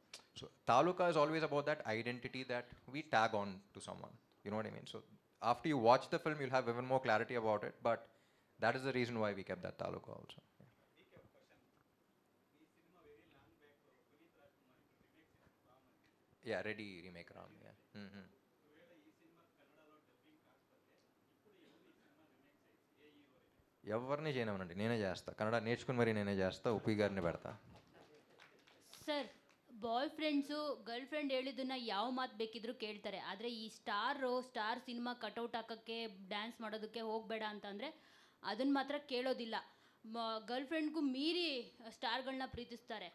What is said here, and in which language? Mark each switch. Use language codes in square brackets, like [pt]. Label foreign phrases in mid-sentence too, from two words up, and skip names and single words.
[en] So Taluka is always about that identity that we tag on to someone. You know what I mean? So after you watch the film, you'll have even more clarity about it. But that is the reason why we kept that Taluka also. Yeah, ready remake Ram. Yeah. Mm-hmm. [te] ఎవరిని చేయనవనండి, నేనే చేస్తా. కన్నడ నేర్చుకుని మరి నేనే చేస్తా, ఉప్పి గారిని పెడతా. [kn] ಸರ್, [en] boyfriends girlfriend [kn] ಹೇಳಿದ್ದನ್ನ ಯಾವ ಮಾತು ಬೇಕಿದ್ರು ಕೇಳ್ತಾರೆ. ಆದರೆ ಈ [en] star cinema cutout [kn] ಹಾಕೋಕ್ಕೆ ಡ್ಯಾನ್ಸ್ ಮಾಡೋದಕ್ಕೆ ಹೋಗಬೇಡ ಅಂತಂದರೆ ಅದನ್ನು ಮಾತ್ರ ಕೇಳೋದಿಲ್ಲ. ಗರ್ಲ್ ಫ್ರೆಂಡ್ಗೂ ಮೀರಿ ಸ್ಟಾರ್ಗಳನ್ನ ಪ್ರೀತಿಸ್ತಾರೆ.